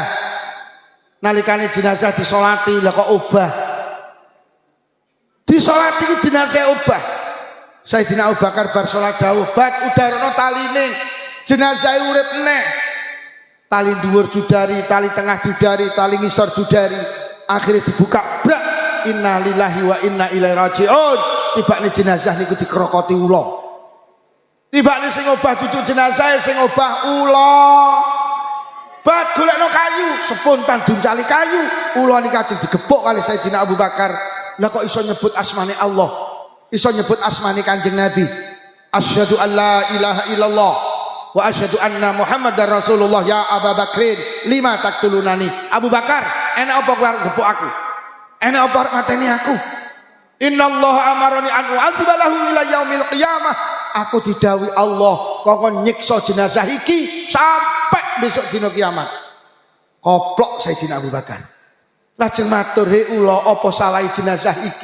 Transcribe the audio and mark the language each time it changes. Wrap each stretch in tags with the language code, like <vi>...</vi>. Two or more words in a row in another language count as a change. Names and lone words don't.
<jv>Nalikane jenazah disolati lha kok obah. Disolati ki jenazah obah. Sayyidina Abu Bakar bar salat dawuh, "Bat udarono taline. Jenazah urip meneh." Tali dhuwur dudari, tali tengah dudari, tali ngisor dudari. Akhirnya dibuka, brak.</jv> <ar>إنا لله وإنا إليه راجعون.</ar> <jv>Tibane jenazah niku dikrokoti ula. Tibane sing obah duduk jenazah sing obah ula. Bat golekno kayu, spontan duncali kayu. Ula niki ajeng digebuk kali Sayyidina Abu Bakar. Lah kok iso nyebut asmane Allah? Iso nyebut asmane Kanjeng Nabi.</jv> <ar>أشهد أن لا إله إلا الله وأشهد أن محمدا رسول الله. يا أبا بكر، لم تقتلونني.</ar> <jv>Abu Bakar, enak apa kowe gebuk aku? Enak apa mateni aku?</jv> <ar>إن الله أمرني أن أعذبه إلى يوم القيامة.</ar> <jv>Aku didhawuhi Allah kok nyiksa jenazah iki sampai besok dina kiamat. Koplok Sayyidina Abu Bakar. Lajeng matur, "He ula, apa salah jenazah iki?</jv>